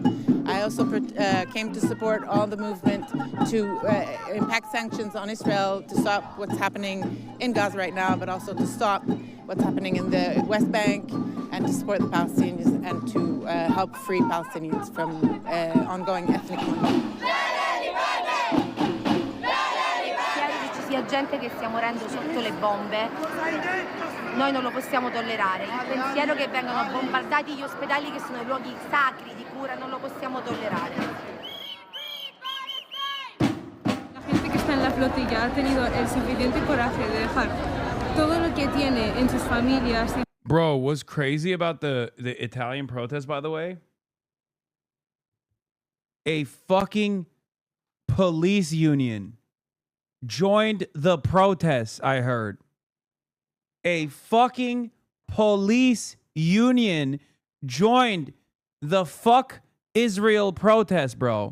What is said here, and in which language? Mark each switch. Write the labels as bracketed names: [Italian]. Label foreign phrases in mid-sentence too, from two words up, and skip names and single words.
[English] I also came to support all the movement to impact sanctions on Israel to stop what's happening in Gaza right now, but also to stop what's happening in the West Bank, and to support the Palestinians and to help free Palestinians from ongoing ethnic cleansing. [Italian] C'è gente che stia morendo sotto le bombe. Noi non lo possiamo tollerare. Il pensiero che vengano bombardati gli ospedali, che sono i luoghi sacri di cura, non lo possiamo tollerare. [Spanish] La gente que está en la flotilla ha tenido el suficiente coraje de dejar todo lo que tiene en sus familias. [English] Bro, what's crazy about the Italian protest, by the way? A fucking police union joined the protests, I heard. A fucking police union joined the fuck Israel protest, bro.